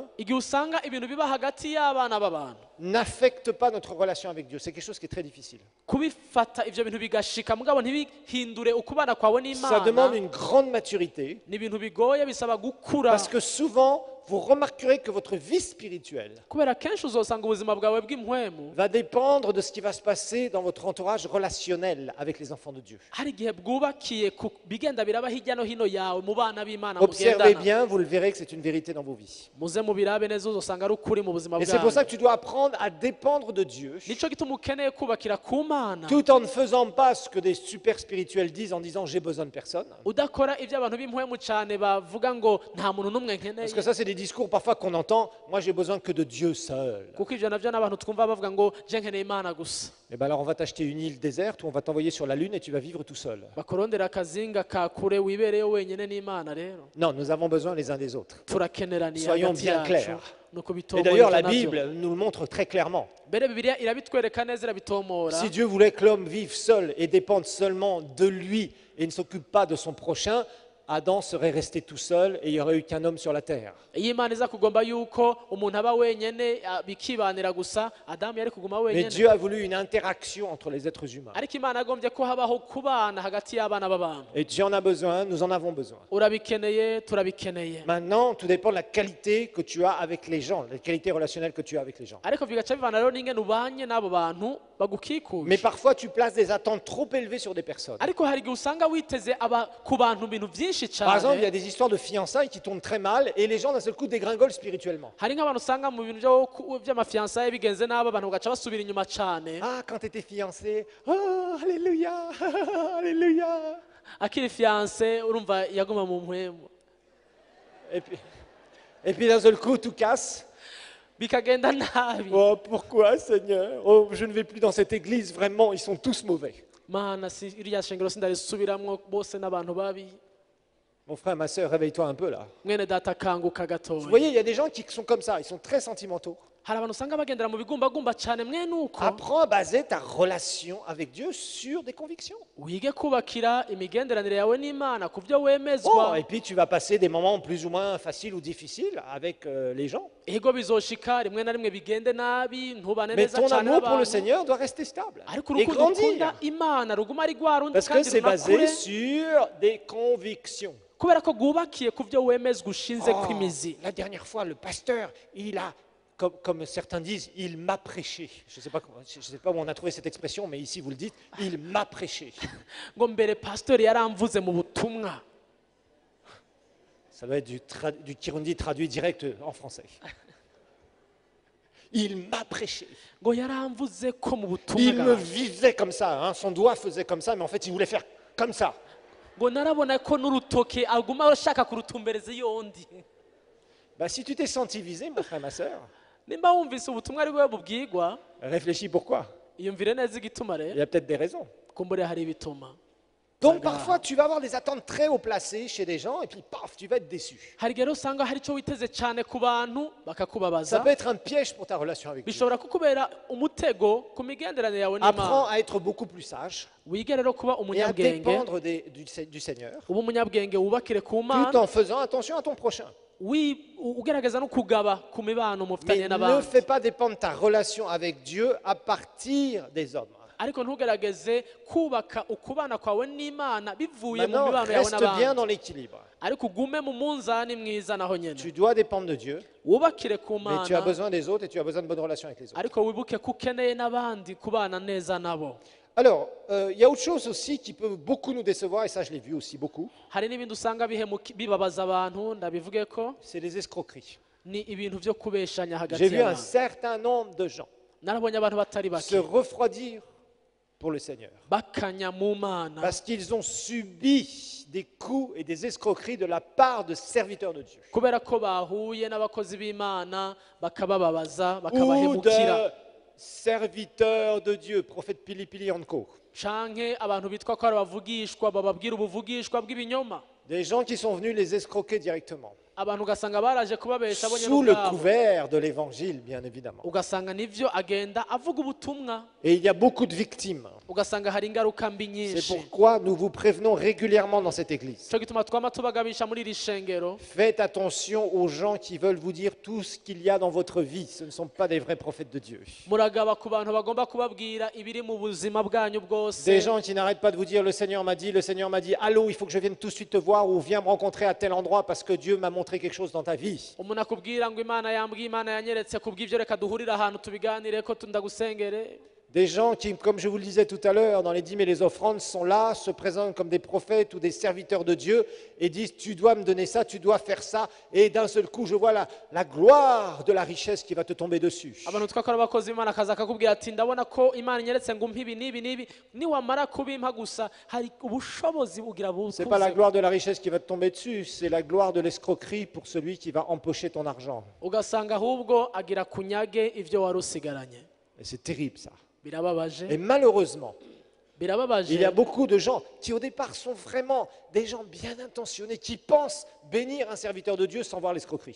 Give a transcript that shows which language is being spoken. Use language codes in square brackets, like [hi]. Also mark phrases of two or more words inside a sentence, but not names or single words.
[rn] Igihe usanga ibintu biba hagati y'abana b'abantu, [fr] n'affecte pas notre relation avec Dieu. C'est quelque chose qui est très difficile. [rn] kubifata ivyo bintu bigashika mugabo ntibihindure ukubana kwawe [fr] Ça demande [rn] n'Imana, [fr] une grande maturité. [rn] ni ibintu bigoye, bisaba gukura. [fr] Parce que souvent, vous remarquerez que votre vie spirituelle [rn] Kubera kenshi uzosanga ubuzima bwawe bw'impwemu [fr] va dépendre de ce qui va se passer dans votre entourage relationnel avec les enfants de Dieu. [rn] hari igihe bwubakiye ku bigenda biraba hirya no hino yawe mu bana b'Imana [fr] Observez [rn] mugendana. [fr] bien, vous le verrez que c'est une vérité dans vos vies. [rn] Muze mubirabe neza uzosanga ari ukuri mu buzima [fr] Et c'est pour ça [rn] bwawe. [fr] que tu dois apprendre à dépendre de Dieu, [rn] Nico gituma ukeneye kubakira ku Mana, [fr] tout en ne faisant pas ce que des super spirituels disent en disant j'ai besoin de personne. [rn] udakora ivyo abantu b'impwemu cane bavuga ngo nta muntu n'umwe [fr] Parce [rn] nkeneye, [fr] que ça, c'est des discours parfois qu'on entend. Moi, j'ai besoin que de Dieu seul. [rn] kuko ivyo navyo n'abantu twumva bavuga ngo je nkeneye Imana gusa. [fr] Et bien alors, on va t'acheter une île déserte ou on va t'envoyer sur la Lune et tu vas vivre tout seul. [rn] Bakorondera akazinga ka kure wibereyo wenyene n'Imana. Rero [fr] Non, nous avons besoin les uns des autres. [rn] turakeneraniye [fr] Soyons [rn] hagati [fr] bien [rn] yacu, [fr] clairs. [rn] nuko [fr] Et [rn] bitomora [fr] d'ailleurs, la [rn] ivyo navyo. [fr] Bible nous le montre très clairement. [rn] Mbere Bibiliya irabitwereka neza, irabitomora. [fr] Si Dieu voulait que l'homme vive seul et dépende seulement de lui et ne s'occupe pas de son prochain, Adam serait resté tout seul et il n'y aurait eu qu'un homme sur la terre. [rn] iyo Imana iza kugomba yuko umuntu aba wenyene bikibanira gusa, Adamu yari kuguma [fr] Mais [rn] wenyene. [fr] Dieu a voulu une interaction entre les êtres humains. [rn] Ariko Imana yagombye ko habaho kubana hagati y'abana b'abantu. [fr] Et Dieu en a besoin, nous en avons besoin. [rn] Urabikeneye, turabikeneye. [fr] Maintenant, tout dépend de la qualité que tu as avec les gens, la qualité relationnelle que tu as avec les gens. [rn] Ariko bigaca bivana rero n'ingene ubanye n'abo bantu bagukikuje. [fr] Mais parfois, tu places des attentes trop élevées sur des personnes. [rn] Ariko hari igihe usanga witeze ku bantu ibintu byinshi [fr] Par exemple, il y a [rn] cyane. [fr] des histoires de fiançailles qui tournent très mal et les gens d'un seul coup dégringolent spirituellement. [rn] Hari nk'abantu usanga mu bintu by'amafiansaye bigenze nabi, abantu bagaca basubira inyuma cyane. [fr] Ah, quand tu étais fiancé, oh, alléluia, alléluia. [rn] Akiri fiancé urumva yaguma mu mpwemu, [fr] Et puis d'un seul coup, tout casse. [rn] bikagenda nabi. [fr] Oh, pourquoi, Seigneur? Oh, je ne vais plus dans cette église, vraiment, ils sont tous mauvais. [rn] Mana si iriya shengero sindarisubiramwo, bose n'abantu babi. [fr] Mon frère, ma soeur, réveille-toi un peu là. [rn] Mwene data kanguka [fr] Vous [rn] gatoya. [fr] voyez, il y a des gens qui sont comme ça, ils sont très sentimentaux. [rn] hari abantu usanga bagendera mu bigumbagumba cyane mwene uko [fr] Apprends à baser ta relation avec Dieu sur des convictions. [rn] wige kubakira imigenderanire yawe n'Imana ku byo [fr] Oh, [rn] wemezwa [fr] et puis tu vas passer des moments plus ou moins faciles ou difficiles avec les gens. [rn] ego bizoshika rimwe na rimwe bigende nabi ntubane [fr] Mais [rn] neza [fr] ton [rn] cyane [fr] amour pour le [rn] n'abantu [fr] Seigneur doit rester stable [rn] ariko [fr] et [rn] urukundo ukunda [fr] grandir. [rn] Imana ruguma ari rwa rundi [fr] Parce que [rn] kandi [fr] c'est basé [rn] runakure [fr] sur des convictions. [rn] kubera ko rwubakiye ku byo wemezwa ushinze [fr] Oh, [rn] kw'imizi [fr] la dernière fois, le pasteur, il a, comme certains disent, il m'a prêché. Je ne sais pas où on a trouvé cette expression, mais ici vous le dites, il m'a prêché. [rn] ngo mbere pastori yaramvuze mu butumwa [fr] Ça doit être du Kirundi traduit direct en français. Il m'a prêché. [rn] ngo yaramvuze ko mu [fr] Il [rn] butumwa [fr] me [rn] bwawe. [fr] visait comme ça, hein. Son doigt faisait comme ça, mais en fait il voulait faire comme ça. [rn] ngo narabona ko n'urutoke aguma ashaka kurutumbereza yondi [fr] Bah, si tu t'es senti visé, mon frère, ma soeur, [rn] nimba wumvise ubutumwa ari bwo bubwirwa [fr] réfléchis pourquoi. [rn] iyumvire neza igituma [fr] Il y [rn] rero [fr] a peut-être des raisons. [rn] kumbure hari ibituma [fr] Donc parfois tu vas avoir des attentes très haut placées chez des gens et puis paf, tu vas être déçu. [rn] hari igihe rero usanga hari icyo witeze cyane ku bantu [fr] Ça [rn] bakakubabaza [fr] peut être un piège pour ta relation avec Dieu. [rn] bishobora kukubera umutego ku migenderanire yawe [fr] Apprends [rn] n'Imana [fr] à être beaucoup plus sage [rn] wige rero kuba [fr] et à [rn] umunyabwenge [fr] dépendre du Seigneur, [rn] uba umunyabwenge wubakire ku [fr] tout [rn] Mana [fr] en faisant attention à ton prochain. [rn] ugerageza no kugaba ku mibano [fr] Mais [rn] mufitanye [fr] ne [rn] n'abandi [fr] fais pas dépendre ta relation avec Dieu à partir des hommes. [rn] ariko ntugerageze kubaka ukubana kwawe n'Imana bivuye mu [fr] Maintenant, [rn] mibano yawe [fr] reste bien [rn] n'abandi [fr] dans l'équilibre. [rn] ariko ugume mu munzani mwiza naho nyene [fr] Tu dois dépendre de Dieu, [rn] wubakire ku [fr] mais tu as [rn] Mana [fr] besoin des autres et tu as besoin de bonnes relations avec les autres. [rn] ariko wibuke ko ukeneye n'abandi kubana neza nabo [fr] Alors, il y a autre chose aussi qui peut beaucoup nous décevoir, et ça je l'ai vu aussi beaucoup, [rn] hari n'ibindi usanga bibabaza abantu ndabivuge ko [fr] c'est les escroqueries. [rn] ni ibintu byo kubeshanya hagati [fr] J'ai vu un [rn] y'abantu [fr] certain nombre de gens [rn] narabonye abantu batari [fr] se [rn] bake [fr] refroidir pour le Seigneur [rn] bakanya mu Mana [fr] parce qu'ils ont subi des coups et des escroqueries de la part de serviteurs de Dieu [rn] kubera ko bahuye n'abakozi b'Imana bakabababaza [fr] ou [rn] bakabahemukira [fr] de serviteurs de Dieu, prophète Pili Pili Anko. [rn] canke abantu bitwa ko ari abavugishwa bababwira ubuvugishwa bw'ibinyoma [fr] Des gens qui sont venus les escroquer directement, [rn] abantu ugasanga baraje kubabesha abonye [fr] sous le [rn] n'ubwabo [fr] couvert de l'évangile, bien évidemment. [rn] ugasanga nivyo agenda avuga ubutumwa [fr] Et il y a beaucoup de victimes. [rn] ugasanga hari ingaruka mbi [fr] C'est [rn] nyinshi [fr] pourquoi nous vous prévenons régulièrement dans cette église. [rn] cyo gituma twama tubagabisha muri iri shengero [fr] Faites attention aux gens qui veulent vous dire tout ce qu'il y a dans votre vie. Ce ne sont pas des vrais prophètes de Dieu. [rn] muragaba ku bantu bagomba kubabwira ibiri mu buzima bwanyu bwose [fr] Des gens qui n'arrêtent pas de vous dire le Seigneur m'a dit, allô, il faut que je vienne tout de suite te voir ou viens me rencontrer à tel endroit parce que Dieu m'a montré quelque chose dans ta vie. [rn] umuntu akubwira ngo Imana yambwiye Imana yanyeretse kubw'ivyo reka duhurire ahantu tubiganire ko ndagusengere [fr] Des gens qui, comme je vous le disais tout à l'heure, dans les dîmes et les offrandes, sont là, se présentent comme des prophètes ou des serviteurs de Dieu et disent tu dois me donner ça, tu dois faire ça. Et d'un seul coup, je vois la gloire de la richesse qui va te tomber dessus. [rn] abantu twakora abakozi b'Imana akaza akakubwira ati ndabona ko Imana inyeretse ngo umpe ibi n'ibi n'ibi niwamara kubimpa gusa hari ubushobozi bugira [fr] Ce n'est pas la [rn] bukuze [fr] gloire de la richesse qui va te tomber dessus, c'est la gloire de l'escroquerie pour celui qui va empocher ton argent. [rn] ugasanga ahubwo agira kunyage ivyo wari usigaranye [fr] Et c'est terrible ça. [rn] birababaje [fr] Et malheureusement, [rn] birababaje [fr] il y a beaucoup de gens qui au départ sont vraiment des gens bien intentionnés, qui pensent bénir un serviteur de Dieu sans voir l'escroquerie.